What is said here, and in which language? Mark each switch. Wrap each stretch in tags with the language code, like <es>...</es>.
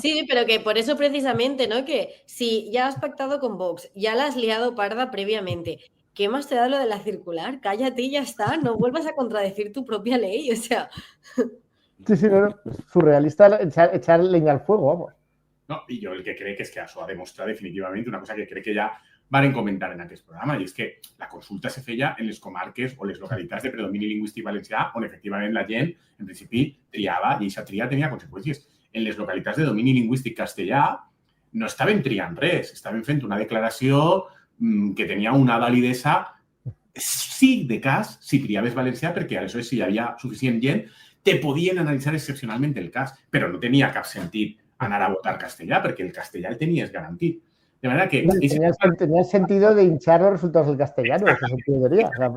<es>Sí, pero que por eso precisamente, ¿no? Que si ya has pactado con Vox, ya la has liado parda previamente, ¿qué más te da lo de la circular? Cállate y ya está, no vuelvas a contradecir tu propia ley, o sea. Sí, no, es surrealista echar leña al fuego, vamos.</es> <ca>No, i jo el que crec és que això ha demostrat definitivament una cosa que crec que ja varen comentar en aquest programa, i és que la consulta se feia en les comarques o les localitats de predomini lingüístic valencià on efectivament la gent, en principi, triava i aquesta tria tenia conseqüències. En les localitats de domini lingüístic castellà no estaven triant res, estaven fent una declaració que tenia una validesa sí de cas si triaves valencià, perquè aleshores si hi havia suficient gent te podien analitzar excepcionalment el cas, però no tenia cap sentit anar a votar castellà, perquè el castellà el tenies garantit. De manera que...</ca> <es>Tenía el sentido de hinchar los resultados del castellano, ese sentido de teoría.</es>